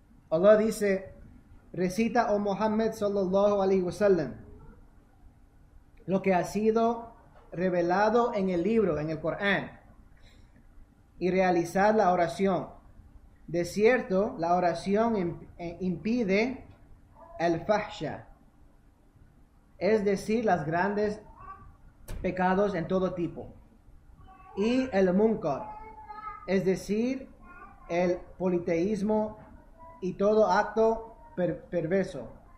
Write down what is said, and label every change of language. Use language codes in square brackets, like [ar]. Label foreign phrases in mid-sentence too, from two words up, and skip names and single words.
[es] Allah dice, recita, oh Muhammad [ar] صلى الله عليه وسلم, [es] lo que ha sido revelado en el libro, en el Corán, y realizar la oración. De cierto, la oración impide el fahsha, es decir, los grandes pecados en todo tipo, y el munkar, es decir, el politeísmo y todo acto perverso.